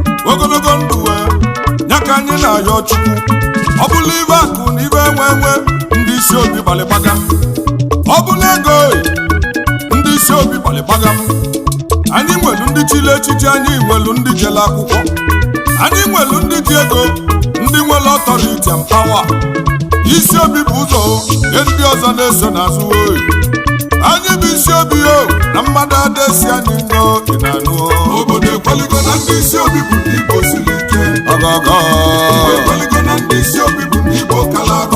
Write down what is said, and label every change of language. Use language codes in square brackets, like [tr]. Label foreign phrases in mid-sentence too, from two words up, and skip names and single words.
[ig] Ogologo ndụ wee, ya ka anyị na-ayọ Chukwu. Ọ bụla ibe akụ na ibe enwe enwe, ndị isi obi gbalị gbagam. Ọ bụla ego, ndị isi obi gbalị gbagam. Anyị nwelu ndị chili echichi, anyị nwelu ndị jele akwụkwọ. Anyị nwelu ndị ji ego, ndị nwere [en] authority and power. [ig] Isi obi bụ ụzọ, nye ndị ọzọ na-eso n'azụ, oyi. Anyị bụ isi obi, o, na mmadụ adesi anyị ngo, ị na-anụ, o. Obodo ekweligo na ndị isi obi bụ ndị Igbo siri ike. Ọgọgọ. Igbo ekweligo na ndị isi obi Igbo kala arụ.